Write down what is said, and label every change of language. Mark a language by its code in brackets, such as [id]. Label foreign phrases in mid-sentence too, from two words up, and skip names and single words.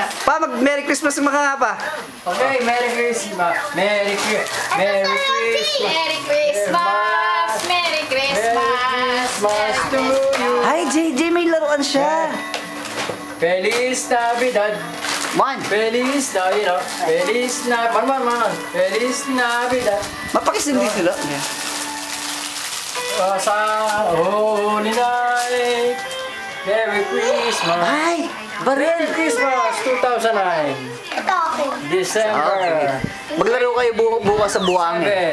[tl] Pa, mag- [en] Merry Christmas [tl] mga pa. [en] Okay, Merry Christmas. Merry Christmas. Merry Christmas. Merry Christmas. Merry Christmas. Christmas to you. [tl] Ay, JJ, may laruan siya. [es] Feliz Navidad. [en] Man, [es] Feliz Navidad. Feliz Navidad. Man. Feliz Navidad. [tl] mapakisindi sila. Sa [en] Holy Night. Merry Christmas. Ay, Merry [tl] baril. [en] Christmas 2009. [tl] Ito akin. [en] December. [tl] Maglaro kayo bukas sa buhangin.